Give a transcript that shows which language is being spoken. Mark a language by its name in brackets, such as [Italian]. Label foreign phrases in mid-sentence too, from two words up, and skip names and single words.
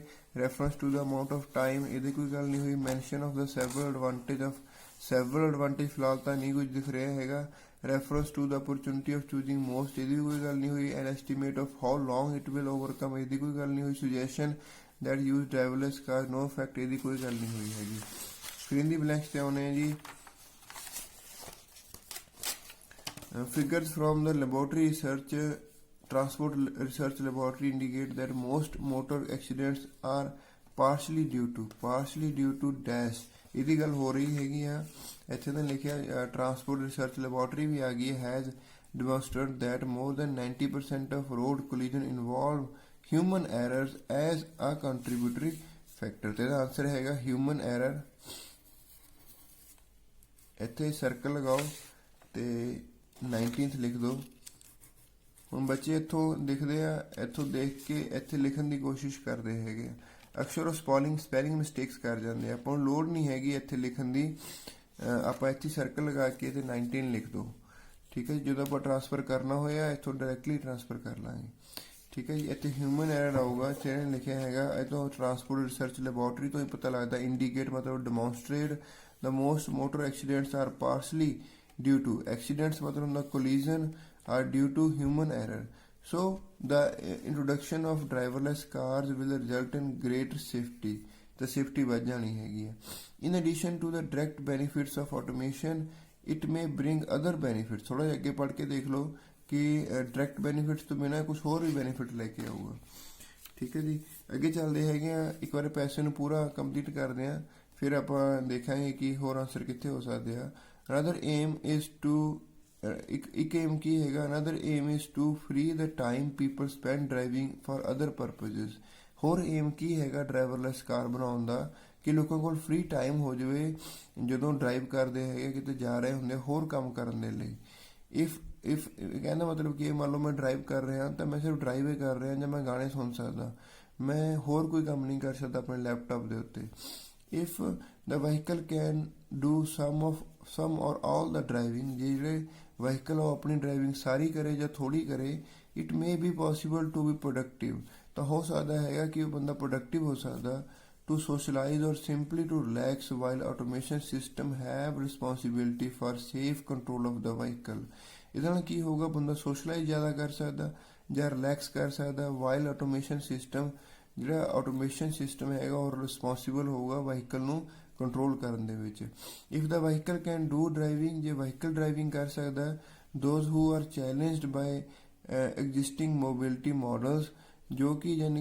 [English] Reference to the amount of time, [Punjabi] ਇਹਦੀ ਕੋਈ ਗੱਲ ਨਹੀਂ ਹੋਈ। [English] Mention of the several advantage [Punjabi] ਫਿਲਹਾਲ ਤਾਂ ਨਹੀਂ ਕੁਝ ਦਿਖ ਰਿਹਾ ਹੈਗਾ। [English] Reference to the opportunity of choosing most, [Punjabi] ਇਹਦੀ ਵੀ ਕੋਈ ਗੱਲ ਨਹੀਂ ਹੋਈ। [English] An estimate of how long it will overcome, [Punjabi] ਇਹਦੀ ਕੋਈ ਗੱਲ ਨਹੀਂ ਹੋਈ। [English] Suggestion that use driverless car no effect, [Punjabi] ਇਹਦੀ ਕੋਈ ਗੱਲ ਨਹੀਂ ਹੋਈ ਹੈਗੀ। ਸਕਰੀਨ ਦੀ ਬਲੈਂਕਸ ਤੇ ਆਉਣੇ ਆ ਜੀ। [English] Figures from the laboratory research, transport research laboratory indicate that most motor accidents are partially due to dash, [Punjabi] ਇਹਦੀ ਗੱਲ ਹੋ ਰਹੀ ਹੈਗੀ ਆ। ਇੱਥੇ ਤਾਂ ਲਿਖਿਆ ਟਰਾਂਸਪੋਰਟ ਰਿਸਰਚ ਲੈਬੋਰਟਰੀ ਵੀ ਆ ਗਈ ਹੈ, [English] has demonstrated that more than 90% of road collision involve human errors as a contributory factor, [Punjabi] ਤੇ ਇਹਦਾ ਆਨਸਰ ਹੈਗਾ [English] human error. [Punjabi] ਇੱਥੇ ਸਰਕਲ ਲਗਾਓ ਤੇ 19th ਲਿਖ ਦਿਓ। ਹੁਣ ਬੱਚੇ ਇੱਥੋਂ ਦਿਖਦੇ ਆ, ਇੱਥੋਂ ਦੇਖ ਕੇ ਇੱਥੇ ਲਿਖਣ ਦੀ ਕੋਸ਼ਿਸ਼ ਕਰਦੇ ਹੈਗੇ, ਅਕਸਰ [English] spelling mistakes [Punjabi] ਕਰ ਜਾਂਦੇ ਆ। ਆਪਾਂ ਨੂੰ ਲੋੜ ਨਹੀਂ ਹੈਗੀ ਇੱਥੇ ਲਿਖਣ ਦੀ, ਆਪਾਂ ਇੱਥੇ ਸਰਕਲ ਲਗਾ ਕੇ ਤੇ 19 ਲਿਖ ਦਿਓ, ਠੀਕ ਹੈ ਜੀ। ਜਦੋਂ ਆਪਾਂ ਟ੍ਰਾਂਸਫਰ ਕਰਨਾ ਹੋਇਆ ਇੱਥੋਂ [English] directly transfer [Punjabi] ਕਰ ਲਾਂਗੇ, ਠੀਕ ਹੈ ਜੀ। ਇੱਥੇ [English] human error [Punjabi] ਆਊਗਾ, ਜਿਹਨੇ ਲਿਖਿਆ ਹੈਗਾ ਇੱਥੋਂ ਟਰਾਂਸਪੋਰਟ ਰਿਸਰਚ ਲੈਬੋਰਟਰੀ ਤੋਂ ਹੀ ਪਤਾ ਲੱਗਦਾ। [English] Indicate ਮਤਲਬ demonstrate the most motor accidents are partially due to, accidents [Punjabi] ਮਤਲਬ ਹੁੰਦਾ [English] collision are due to human error, so the introduction of driverless cars will result in greater safety, the safety [Punjabi] ਵੱਧ ਜਾਣੀ ਹੈਗੀ ਹੈ। [English] in addition to the direct benefits of automation it may bring other benefits, [Punjabi] ਥੋੜਾ ਜਿਹਾ ਅੱਗੇ ਪੜ੍ਹ ਕੇ ਦੇਖ ਲਓ ਕਿ [English] direct benefits [Punjabi] ਤੋਂ ਬਿਨਾਂ ਕੁਝ ਹੋਰ ਵੀ benefit ਲੈ ਕੇ ਆਊਗਾ, ਠੀਕ ਹੈ ਜੀ। ਅੱਗੇ ਚੱਲਦੇ ਹੈਗੇ ਆ, ਇੱਕ ਵਾਰ ਪੈਸੇ ਨੂੰ ਪੂਰਾ ਕੰਪਲੀਟ ਕਰਦੇ ਆ, ਫਿਰ ਆਪਾਂ ਦੇਖਾਂਗੇ ਕਿ ਹੋਰ ਆਨਸਰ ਕਿੱਥੇ ਹੋ ਸਕਦੇ ਆ। [English] another aim is to ਇੱਕ aim [Punjabi] ਕੀ ਹੈਗਾ, [English] another aim is to free the time people spend driving for other purposes, [Punjabi] ਹੋਰ aim ਕੀ ਹੈਗਾ ਡਰਾਈਵਰਲੈਸ ਕਾਰ ਬਣਾਉਣ ਦਾ, ਕਿ ਲੋਕਾਂ ਕੋਲ [English] free time [Punjabi] ਹੋ ਜਾਵੇ ਜਦੋਂ ਡਰਾਈਵ ਕਰਦੇ ਹੈਗੇ, ਕਿਤੇ ਜਾ ਰਹੇ ਹੁੰਦੇ ਹੋਰ ਕੰਮ ਕਰਨ ਦੇ ਲਈ। ਇਫ ਕਹਿੰਦਾ ਮਤਲਬ ਕਿ ਮੰਨ ਲਓ ਮੈਂ ਡਰਾਈਵ ਕਰ ਰਿਹਾ ਤਾਂ ਮੈਂ ਸਿਰਫ ਡਰਾਈਵ ਹੀ ਕਰ ਰਿਹਾ ਜਾਂ ਮੈਂ ਗਾਣੇ ਸੁਣ ਸਕਦਾ, ਮੈਂ ਹੋਰ ਕੋਈ ਕੰਮ ਨਹੀਂ ਕਰ ਸਕਦਾ ਆਪਣੇ ਲੈਪਟਾਪ ਦੇ ਉੱਤੇ। [English] if the vehicle can do some or all the driving, [Punjabi] ਜੇ ਜਿਹੜੇ ਵਹੀਕਲ ਉਹ ਆਪਣੀ ਡਰਾਈਵਿੰਗ ਸਾਰੀ ਕਰੇ ਜਾਂ ਥੋੜੀ ਕਰੇ, [English] it may be possible to be productive, [Punjabi] ਤਾਂ ਹੋ ਸਕਦਾ ਹੈਗਾ ਕਿ ਉਹ ਬੰਦਾ ਪ੍ਰੋਡਕਟਿਵ ਹੋ ਸਕਦਾ। [English] to socialize or simply to relax, while automation system have responsibility for safe control of the vehicle, [Punjabi] ਇਹਦੇ ਨਾਲ ਕੀ ਹੋਊਗਾ, ਬੰਦਾ ਸੋਸ਼ਲਾਈਜ਼ ਜ਼ਿਆਦਾ ਕਰ ਸਕਦਾ ਜਾਂ ਰਿਲੈਕਸ ਕਰ ਸਕਦਾ, [English] while automation system, [Punjabi] ਜਿਹੜਾ [English] automation system [Punjabi] ਹੈਗਾ ਉਹ ਰਿਸਪੌਂਸੀਬਲ ਹੋਊਗਾ ਵਹੀਕਲ ਨੂੰ ਕੰਟਰੋਲ ਕਰਨ ਦੇ ਵਿੱਚ। [English] If the vehicle can do driving, [Punjabi] ਜੇ ਵਹੀਕਲ ਡਰਾਈਵਿੰਗ ਕਰ ਸਕਦਾ, [English] those who are challenged by existing mobility models, [Punjabi] ਜੋ ਕਿ ਯਾਨੀ